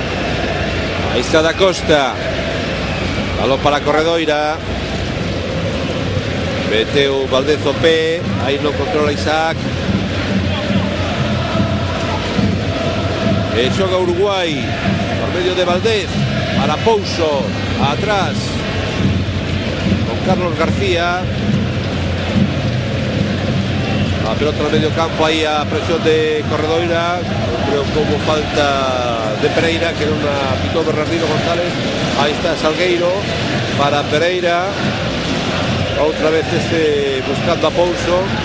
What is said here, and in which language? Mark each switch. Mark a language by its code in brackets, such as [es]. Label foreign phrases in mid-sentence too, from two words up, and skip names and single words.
[gl] Aí está da Costa, balón para Corredoira, meteu Valdez o pé, aí non controla Isaac, e xoga Uruguai por medio de Valdez para Pouso, atrás con Carlos García. [es] La pelota en el medio campo, ahí a presión de Corredoira. Creo que hubo falta de Pereira, que era una pitó Bernardino González. Ahí está Salgueiro para Pereira. Otra vez buscando a Pouso.